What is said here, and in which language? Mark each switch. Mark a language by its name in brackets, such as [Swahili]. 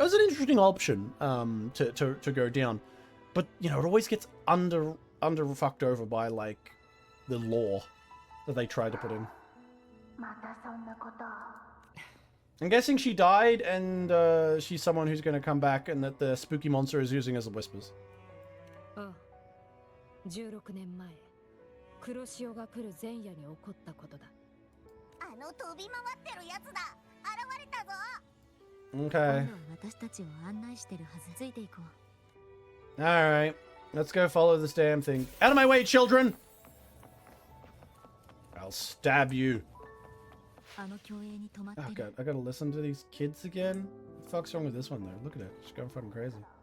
[English] It was an interesting option to go down, but you know, it always gets under fucked over by like the lore that they tried to put in. I'm guessing she died, and she's someone who's going to come back, and that the spooky monster is using as a whispers. Oh. [Japanese] 16年前、黒潮が来る前夜に起こったことだ。あの飛び回ってるやつだ。現れたぞ。 [English] Okay. [Japanese] 私たちを案内してるはず。ついていこう。 [English] All right, let's go follow this damn thing. Out of my way, children! I'll stab you. Oh god, I gotta listen to these kids again? What the fuck's wrong with this one though? Look at it, she's going fucking crazy.